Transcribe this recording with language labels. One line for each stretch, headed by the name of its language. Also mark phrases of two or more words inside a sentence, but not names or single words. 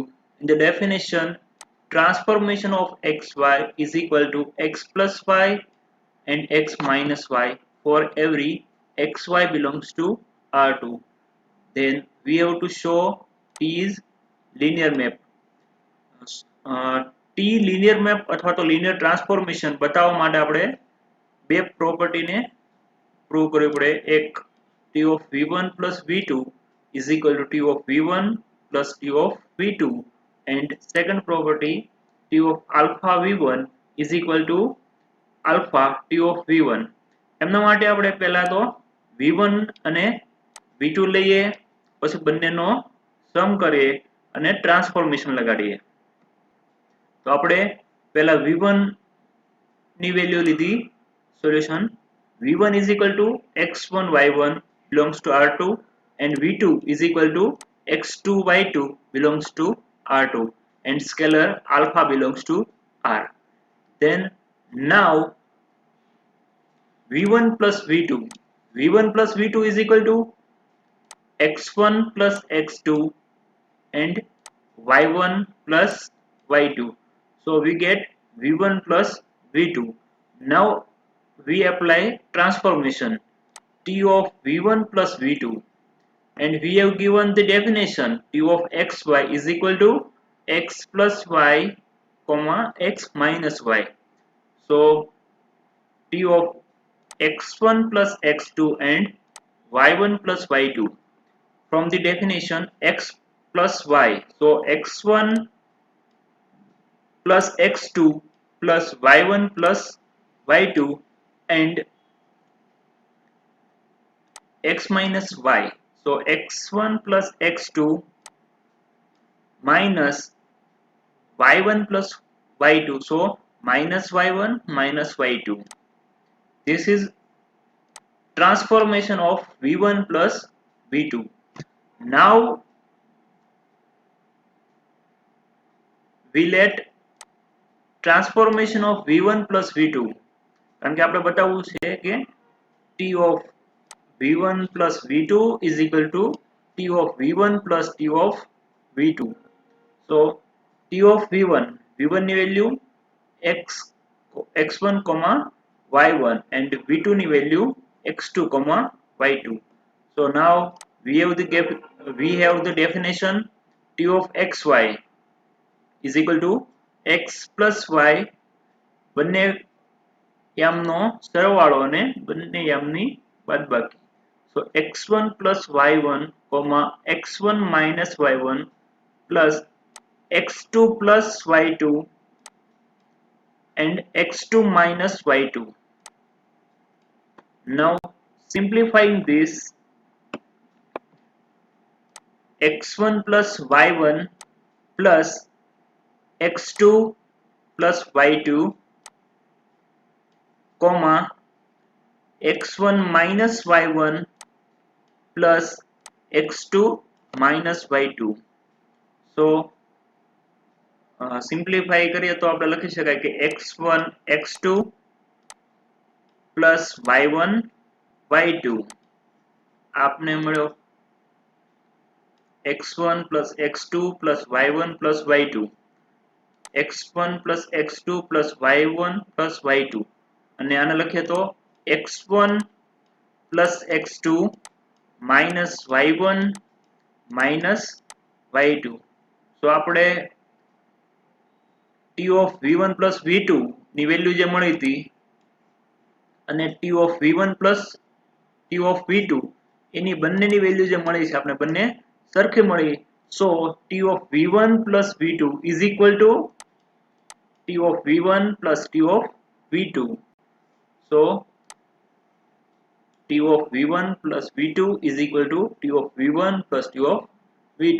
English: In the definition, transformation of xy is equal to x plus y and x minus y for every xy belongs to R2. Then we have to show T is linear map.
Gujarati: ટી
English: linear map
Gujarati: અથવા તો
English: linear transformation
Gujarati: બતાવવા માટે આપણે બે પ્રોપર્ટીને પ્રૂવ કરવી પડે.
English: એક T of V1 plus V2 is equal to T of V1 plus T of V2, and second property T of alpha V1 is equal to alpha T of V1.
Gujarati: એમના માટે આપણે પહેલા તો V1 અને V2 લઈએ, પછી બંનેનો સમ કરીએ અને ટ્રાન્સફોર્મેશન લગાડીએ. તો આપણે પહેલા V1 ની વેલ્યુ લીધી.
English: સોલ્યુશન V1 is equal to x1 y1 belongs to R2 and V2 is equal to x2 y2 belongs to R2 and scalar alpha belongs to R. Then now V1 plus V2 is equal to x1 plus x2 and y1 plus y2. So we get V1 plus V2. Now we apply transformation T of V1 plus V2, and we have given the definition T of xy is equal to x plus y comma x minus y. So T of x1 plus x2 and y1 plus y2 from the definition x plus y. So x1 plus x2 plus y1 plus y2 and x minus y. So x1 plus x2 minus y1 plus y2. So minus y1 minus y2. This is transformation of V1 plus V2. Now we let transformation of V1 plus V2,
Gujarati: કારણ કે આપણે બતાવવું છે કે
English: T of V1 plus V2 is equal to T of V1 plus T of V2. So T of V1
Gujarati: ની વેલ્યુ
English: x1, y1 and V2
Gujarati: ની વેલ્યુ
English: x2, y2. So now we have the definition T of xy is equal to x plus y
Gujarati: બંને યામનો સરવાળો અને બંને યામની બાદબાકી.
English: So x1 plus y1 x1 minus y1 plus x2 plus y2 and x2 minus y2. Now simplifying this, x1 plus y1 plus x2 plus y2 comma x1 minus y1 plus x2 minus y2. So simplify
Gujarati: કરીએ તો આપણે લખી શકાય કે x1 x2
English: plus y1 y2
Gujarati: આપને મળ્યો
English: x1 plus x2 plus y1 plus y2, x1 plus x2 plus y1 plus y2
Gujarati: અને આને લખીએ તો
English: x1 plus x2 minus y1 minus y2.
Gujarati: So આપણે
English: t of v1 plus v2
Gujarati: ની વેલ્યુ જે મળી હતી અને
English: t of v1 plus t of v2
Gujarati: એની બંનેની વેલ્યુ જે મળી છે આપણે બંને સરખી મળી.
English: So t of v1 plus v2 is equal to t of v1 plus t of v2. So t of v1 plus v2 is equal to t of v1 plus t of v2.